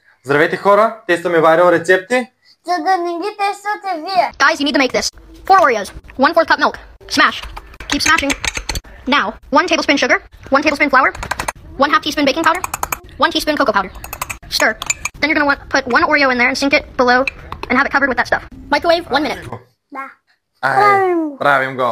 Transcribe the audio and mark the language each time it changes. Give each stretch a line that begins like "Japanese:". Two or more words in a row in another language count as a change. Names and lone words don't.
Bulgarian: Здравейте хора, тестваме Viral рецепти. За да не ги тествате вие.
English: Guys, you need to make this. 4 Oreos, 1/4 cup milk. Smash. Keep smashing. Now, 1 tablespoon sugar, 1 tablespoon flour, 1/2 teaspoon baking powder, 1 teaspoon cocoa powder. Stir. Then you're gonna put 1 Oreo in there and sink it below and have it covered with that stuff. Microwave 1 minute.
Bulgarian: Да. Правим го.